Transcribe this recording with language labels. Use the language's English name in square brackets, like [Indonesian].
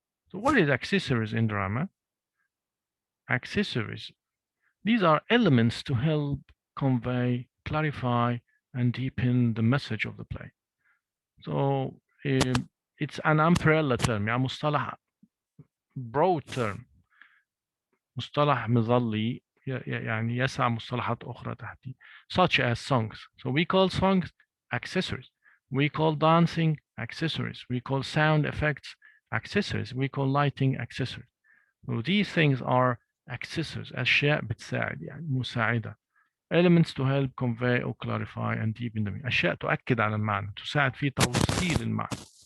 [English] So what is accessories in drama? Accessories. These are elements to help convey, clarify, and deepen the message of the play. So it's an umbrella term, [Arabic] يعني مصطلح [English] broad term. [Arabic] مصطلح مظلي يعني يسع مصطلحات أخرى تحتي, [English] such as songs. So we call songs accessories. We call dancing accessories. We call sound effects accessories. We call lighting accessories. So these things are accessories, [Arabic] أشياء بتساعد يعني مساعدة. [English] Elements to help convey or clarify and deepen the meaning. [Arabic] أشياء تؤكد على المعنى, تساعد في توصيل المعنى.